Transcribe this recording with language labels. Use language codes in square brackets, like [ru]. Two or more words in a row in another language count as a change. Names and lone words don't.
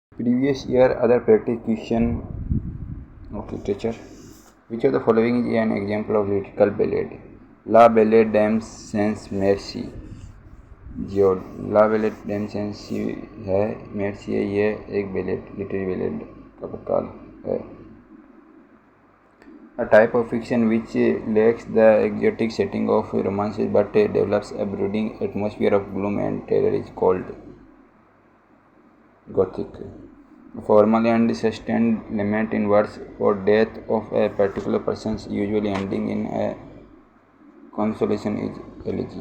[en] Previous year other practice question of literature. Which of the following is an example of lyrical ballad? La Ballade d'Aime sans Merci. [hi] जो ला बैलेड डैम सेंसी है, मेर्सी है, ये एक बैलेड [en] literary ballad [hi] का प्रकार है. [en] A type of fiction which lacks the exotic setting of romances but develops a brooding atmosphere of gloom and terror is called Gothic. Formal and sustained lament in words for death of a particular person, usually ending in a consolation, is elegy.